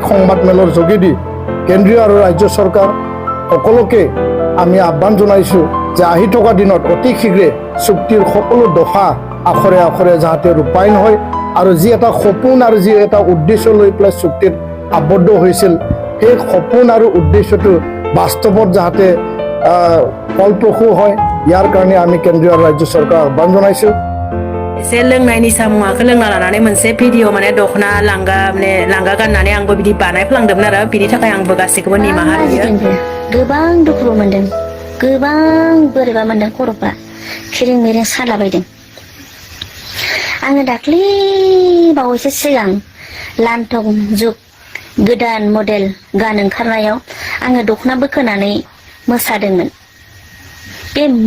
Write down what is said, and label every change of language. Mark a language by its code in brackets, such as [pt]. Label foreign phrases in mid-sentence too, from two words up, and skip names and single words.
[as] সংবাদমেলৰ যোগেদি কেন্দ্ৰীয় আৰু ৰাজ্য চৰকাৰ সকলোকে আমি আহ্বান জনাইছোঁ যে আহি থকা দিনত অতি শীঘ্ৰে চুক্তিৰ সকলো দফা আখৰে যাতে ৰূপায়ণ হয় আৰু যি এটা সপোন আৰু যি এটা উদ্দেশ্য লৈ পেলাই চুক্তিত আবদ্ধ হৈছিল সেই সপোন আৰু উদ্দেশ্যটো বাস্তৱত যাতে ফলপ্ৰসূ হয় ইয়াৰ কাৰণে আমি কেন্দ্ৰীয় আৰু ৰাজ্য চৰকাৰক আহ্বান জনাইছোঁ [brx] एसे लोंनाय निसा मुवाखौ लोंना लानानै मोनसे भिडिअ माने दख'ना लांगा गाननानै आंबो बिदि बानायफ्लांदोंमोन आरो बिनि थाखाय आंबो गासैखौबो निमाहा होयो गोबां दुखु मोनदों गोबां बोरैबा मोनदों खर'फ्रा खिरिं मिरिं सालाबायदों आङो दाख्लै बावैसो सिगां लान्थं जुग गोदान मडेल गान ओंखारनायाव आङो दख'ना बोखोनानै मोसादोंमोन बे